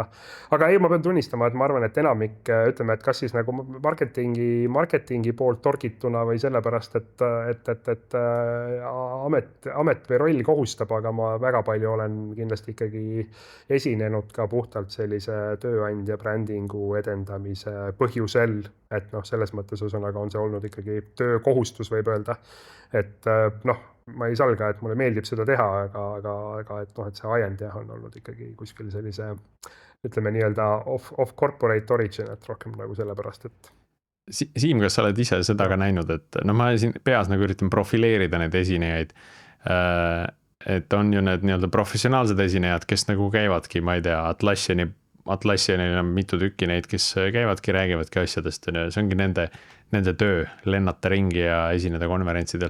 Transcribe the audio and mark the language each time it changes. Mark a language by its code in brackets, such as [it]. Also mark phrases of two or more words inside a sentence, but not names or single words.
[et] Aga ma pean tunnistama, et ma arvan, et enamik, ütleme, et kas siis nagu marketingi poolt torgituna või sellepärast, et amet või roll kohustab, aga ma väga palju olen kindlasti ikkagi esinenud ka puhtalt sellise tööandja brändingu edendamise põhjusel, et selles mõttes ühesõnaga on see olnud ikkagi töökohustus, võib öelda. Et ma ei salga, et mulle meeldib seda teha, aga et see ajend on olnud ikkagi kuskil sellise, ütleme nii-öelda [en] off corporate origin, [et] et rohkem nagu sellepärast, et Siim, kas sa oled ise seda ka näinud, et no ma siin peas nagu üritan profileerida neid esinejaid. Et on ju need nii-öelda professionaalsed esinejad, kes nagu käivadki, ma ei tea, Atlassianil on mitu tükki neid, kes käivadki, räägivadki asjadest, see ongi nende töö, lennata ringi ja esineda konverentsidel.